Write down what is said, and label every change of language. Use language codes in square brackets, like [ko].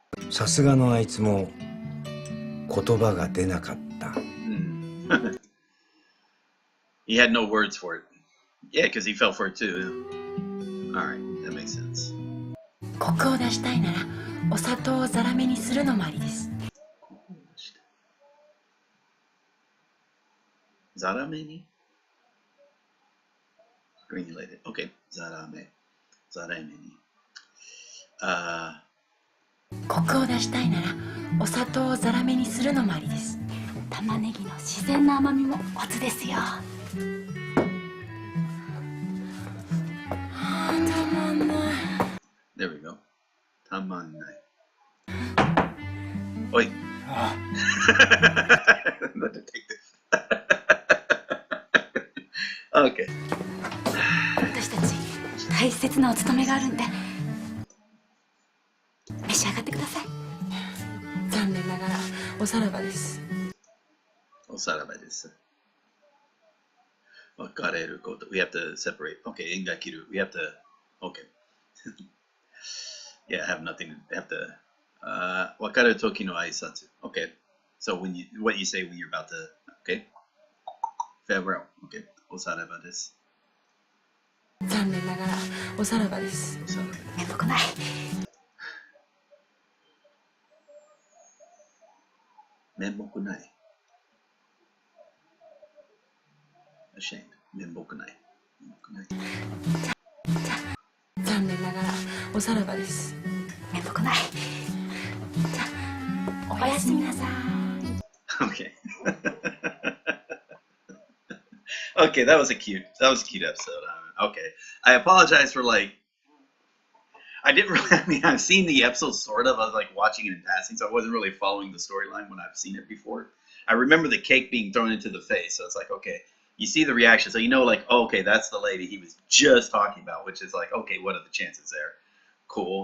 [ja] さすがのあいつも言葉が出なかった。 [en] He had no words for it. Yeah, because he fell for it too. Alright, that makes sense. [ja] コクを出したいならお砂糖をザラメにするのもありです。ザラメに Granulated. Okay, ザラメに。コクを出したいならお砂糖をザラメにするのもありです。玉ねぎの自然な甘みもコツですよ。たまんない。 [en] There we go. [ja] たまんない。 [en] おい。The detective. Okay. [ja] 私たち大切なお勤めがあるんで召し上がってください。残念ながらおさらばです。おさらばです。分かれること。 [en] We have to separate. Okay, [ja] 縁が切る。 [en] We have to. Okay. Yeah, have nothing. Have to. [ja] 分かる時の挨拶。Okay. [en] So what you say when you're about to. Okay. Farewell. Okay. [ja] おさらばです。残念ながらおさらばです。おさらばです。めんどくない。面目ない。 ashamed。 面目ない。残念ながらおさらばです。めんどくない。じゃあおやすみなさい。 [en] Okay. Okay, that was a cute episode. Okay, I apologize for I didn't really. I mean, I've seen the episode sort of. I was like watching it in passing, so I wasn't really following the storyline when I've seen it before. I remember the cake being thrown into the face, so it's like, okay, you see the reaction, so you know, like, oh, okay, that's the lady he was just talking about, which is like, okay, what are the chances there? Cool.